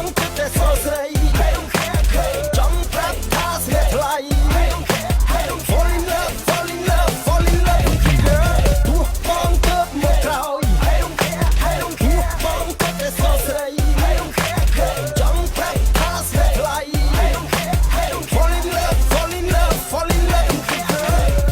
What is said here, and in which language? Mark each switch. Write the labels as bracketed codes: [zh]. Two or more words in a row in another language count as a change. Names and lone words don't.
[km] តែសរស្រីចង់ប្រាប់ថាស្នេហ៍ថ្លៃ [en] Fall in love fall in love fall in love with you girl [km] ទោះបងទៅមកក្រោយទោះបងទៅតែសរស្រីចង់ប្រាប់ថាស្នេហ៍ថ្លៃ [en] Fall in love fall in love fall in love with you girl